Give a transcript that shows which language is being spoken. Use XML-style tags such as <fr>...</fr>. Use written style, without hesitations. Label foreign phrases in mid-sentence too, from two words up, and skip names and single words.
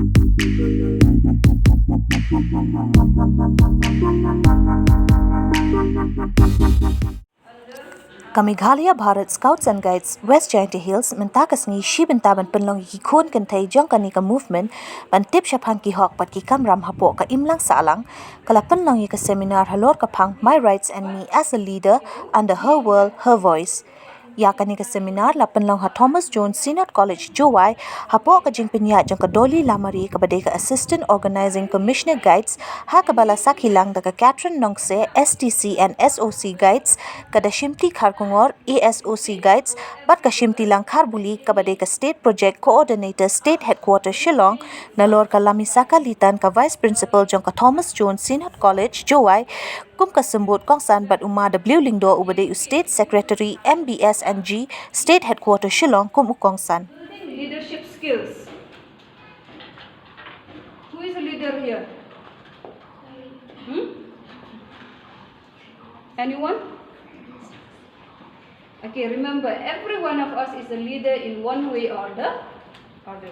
<kha>Meghalaya Bharat Scouts and Guides West Jaintia Hills mentaka sngi Shimtilang pynlong ki Khun Kynthei jong ka movement ban tip Shaphang ki hok pat ki Kamram Hapoh ka Imlang Sahlang kala pynlong ka seminar halor ka phang My Rights and Me as a Leader under Her World Her Voice. Ya ka seminar la pynlong ha Thomas Jones Synod College Jowai Hapoh ka jingpyniaid jong ka Dolly Lamare ka badai ka</kha> <en>Assistant Organising Commissioner Guides</en> <kha>ha ka bala sakhilang da ka Catherine Nongkseh</kha> <en>STC and SOC Guides</en> <kha>ka Dashimti Kharkongor ASOC-Guides bat ka Shimtilang Kharbuli ka badai ka</kha> <en>State Project Coordinator State Headquarter Shillong</en> <kha>nalor ka Lamisaka Lytan ka</kha> <en>Vice Principal</en> <kha>jong ka Thomas Jones Synod College Jowai kum kasembut kongsan bat umma W Lingdo ubadai</kha> <en>State Secretary MBS&G State Headquarter Shillong</en> <kha>kum ukongsan.</kha> <en>Leadership skills. Who is a leader here? Anyone? Okay, remember every one of us is a leader in one way or the others.</en>